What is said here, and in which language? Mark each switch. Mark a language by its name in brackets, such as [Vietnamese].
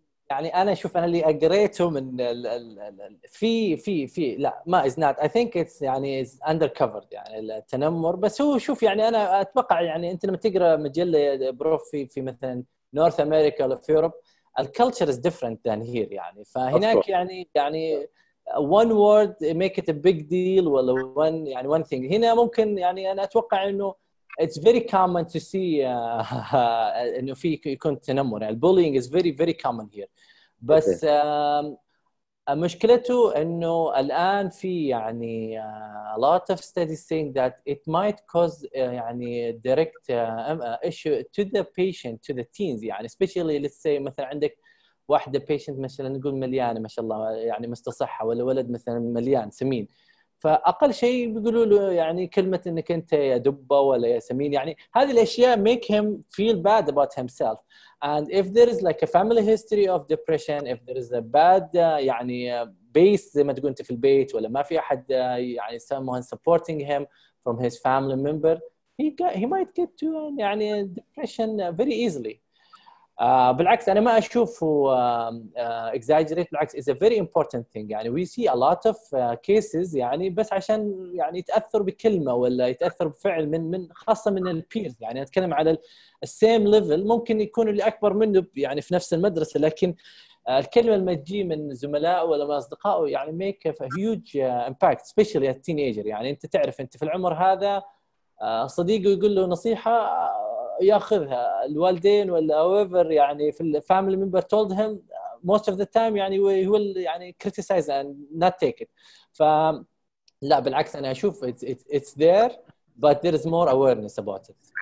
[Arabic] يعني أنا شوف أنا اللي قريته من في لا ما [English] is not I think it's [Arabic] يعني [English] is undercovered [Arabic] يعني التنمر. بس هو شوف يعني أنا أتوقع يعني أنت لما تقرأ مجلة بروف في مثلا نورث أمريكا ولا في أوروبا ال [English] culture is different than here [Arabic] يعني. [English] فهناك يعني one word make it a big deal ولا one thing. [Arabic] هنا ممكن يعني أنا أتوقع إنه [English] it's very common to see [Arabic] إنه في يكون تنمر يعني [English] bullying is very very common here. [Arabic] بس مشكلته إنه الآن في يعني [English] a lot of studies saying that it might cause [Arabic] يعني [English] direct issue to the patient, to the teens [Arabic] يعني [English] especially let's say [Arabic] مثلا عندك واحدة patient مثلا نقول مليانة ما شاء الله يعني مستصحة، ولا ولد مثلا مليان سمين، فأقل شيء بيقولوا له يعني كلمة إنك أنت يا دبة ولا يا سمين. [English] يعني هذه الأشياء make him feel bad about himself. And if there is like a family history of depression, if there is a bad يعني base [Arabic] زي ما تقول أنت في البيت ولا ما في أحد [English] يعني someone supporting him from his family member, he might get to يعني depression very easily. [Arabic] بالعكس أنا ما أشوفه exaggerate، بالعكس [English] is a very important thing. [Arabic] يعني [English] we see a lot of cases [Arabic] يعني بس عشان يعني يتأثر بكلمة ولا يتأثر بفعل من خاصة من البيرز. يعني أتكلم على السيم ليفل، ممكن يكون اللي أكبر منه يعني في نفس المدرسة، لكن الكلمه لما تجي من زملائه ولا من اصدقائه يعني [English] make a huge impact especially at teenager. [Arabic] يعني انت تعرف انت في العمر هذا صديقه يقول له نصيحه ياخذها، الوالدين ولا however يعني في الفاميلي [English] member told him most of the time [Arabic] يعني he will يعني [English] criticize and not take it. [Arabic] لا بالعكس انا اشوف [English] it's there but there is more awareness about it.